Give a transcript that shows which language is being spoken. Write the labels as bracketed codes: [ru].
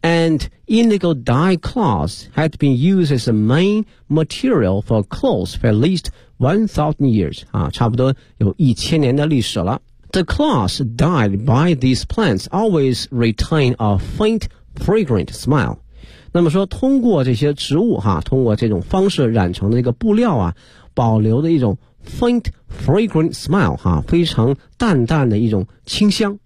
[en] And indigo dye cloth had been used as a main material for clothes for at least 1,000 years. [zh] 啊，差不多有一千年的历史了。 [en] The cloth dyed by these plants always retain a faint, fragrant smell. [zh] 那么说通过这些植物哈，通过这种方式染成的这个布料啊，保留的一种 [en] faint fragrant smell [zh] 哈，非常淡淡的一种清香。